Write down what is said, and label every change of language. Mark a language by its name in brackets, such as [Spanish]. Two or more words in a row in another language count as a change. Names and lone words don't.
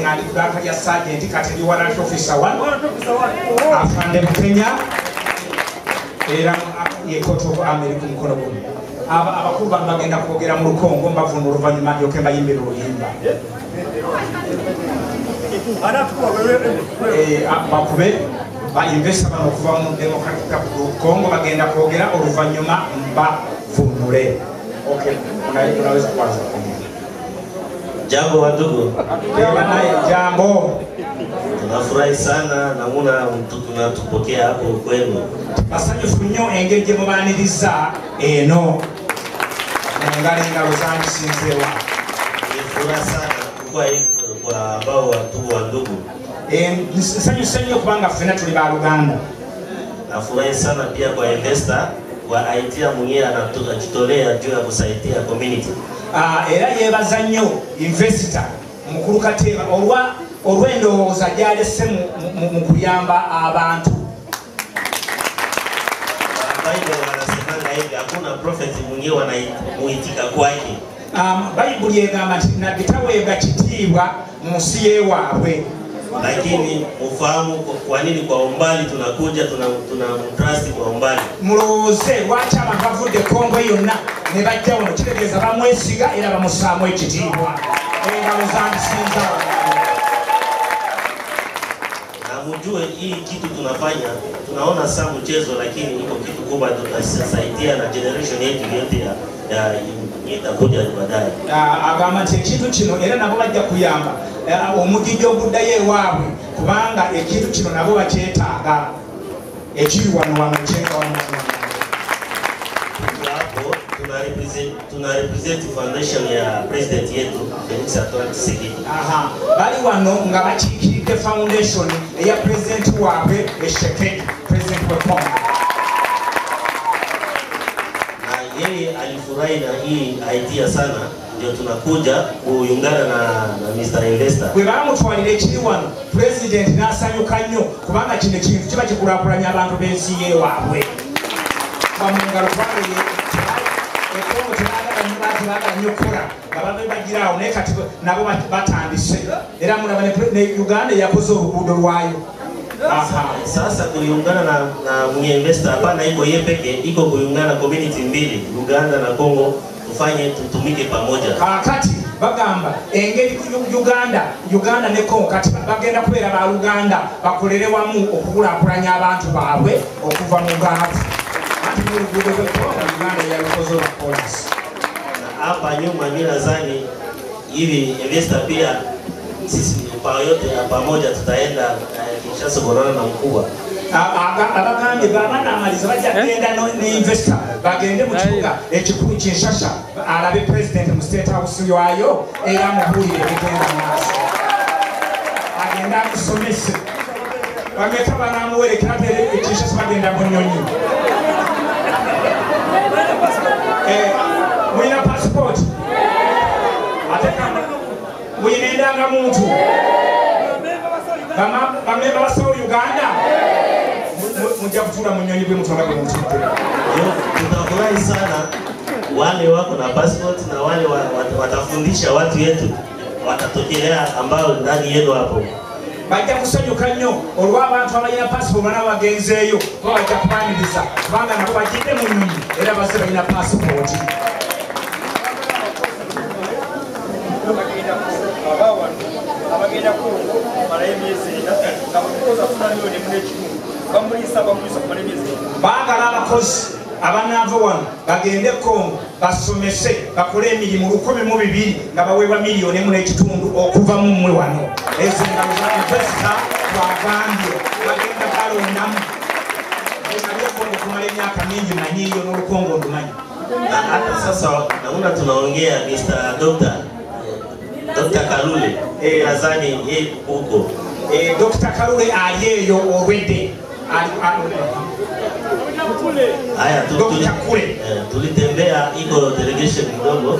[Ganda] nga ndi ku ddaaka lya sergeant kati ndi warrant officer wano afande Mukenya era ye [English] court of America [Ganda] mukono guno abakulu bano bagenda kwogera mu Lukongo mbavuna oluvannyuma ndyoke mbayimbira oluyimba bakube bainvesta bano okuva mu Democratic Congo bagenda kwogera oluvannyuma mbavunule. [Swahili] Okay, unaweza kwanza. Jambo wandugu. Jambo. Tunafurahi sana namuna tunatupokea hapo kwenu. [Ganda] Basanyufu nnyo engeri gye mubaaniriza eno ngalo zange sinzewa. [Swahili] Nifurahi sana kwa ambao watu wa ndugu. [Ganda] Nsanyusa nnyo kubanga ffenna tuli ba Luganda. [Swahili] Nafurahi sana pia kwa investor wa idea mwenyewe anajitolea juu ya kusaidia community. [Ganda] Era yebaza nnyo investor mukulu Kateeba olw'endowooza gy'alese mu kuyamba abantu. [Swahili] Bible wanasemanga hivi hakuna prophet mwenyewe wanamuitika kwake. [Ganda] Bible egamba nti nabbi taweebwa kitiibwa mu nsi y'ewaabwe. [Swahili] Lakini ufahamu kwa nini kwa umbali tunakuja tunamtrust kwa umbali. [Ganda] Mulowooze lwaki abantu bavudde Kongo yonna ne bajja wano kitegeeza bamwesiga era bamusaamu ekitiibwa. Engalo zandisinza. [Swahili] Na mjue hii kitu tunafanya tunaona saa mchezo, lakini iko kitu kubwa tutasaidia na generation yetu yote ya itakuja baadaye. [Ganda] Agamba nti ekintu kino era nabo bajja kuyamba omugijjo oguddayo ewaabwe kubanga ekintu kino nabo bakyetaaga ekiri wano kyenga wano. [Swahili] Hapo tuna [English] represent foundation [Swahili] ya president yetu Felix Antoine Tshisekedi. [Ganda] Bali wano nga bakiikiridde foundation eya president waabwe Tshisekedi, president wa Congo. [Swahili] Yeye alifurahi na hii idea sana, ndio tunakuja kuungana na Mr. Investor. [Ganda] Bwe bamutwalira ekiri wano president n'asanyuka nnyo kubanga kino kintu kiba kikulaakulanya abantu b'ensi y'ewaabwe. Bamungalo kubanga Kongo tebagala nnyo kola nga babagiraawo naye kati nabo batandise era mulaba ne Uganda yakoze oluguudo lwayo. [Swahili] Sasa kuungana na investor hapana iko yeye peke, iko kuungana community mbili Uganda na Kongo tufanye tutumike pamoja. [Ganda] Kati bagamba engeri Uganda ne Kongo kati bagenda kubeera ba Uganda bakolere wamu okukulaakulanya abantu baabwe okuva mu gaavu. Ati oluguudo lw'ekongo Uganda yalukoze olupolisi. [Swahili] Hapa nyuma mimi nadhani hivi investor pia sisi kwa yote pamoja tutaenda Kinshasa kuonana na mkubwa. [Ganda] Abagambye banamaliza bajja kugenda ne-investor bagende mu kibuga ekikulu Kinshasa alabe president mu [English] state house [Ganda] yayo era mubuulire ebigenda maaso. Agenda akusomese bameka banamuwerekera Kinshasa bagenda mu nnyonyi. Mulina passport? Mulina endangamuntu? Bamemba ba South Uganda? Mujja kutuula mu nnyonyi bwe mutwala bwe mutudde. [Swahili] Tunafurahi sana wale wako na passport na wale watafundisha watu yetu watatokelea ambao ndani yenu hapo. [Ganda] Bajja kusanyuka nnyo olw'abantu abalina passport bana bagenzeeyo bajja kubaaniriza kubanga nabo bajjidde mu nnyonyi era bazze balina passport. Baagala abakozi abanaava wano bagende Kongo basomese bakole emirimu 1,200 nga baweebwa $1.5 okuva mu mmwe wano. Ezo engalo za investor twagambye bagenda balondamu. Kongo kumala emyaka mingi manyiyo n'Olukongo ndumanyi. [Swahili] Hata sasa naona tunaongea Mr. Dr. Kalule nadhani yeye huko Dr. Kalule aliyeyo already. Haya, tulitembea iko delegation kidogo.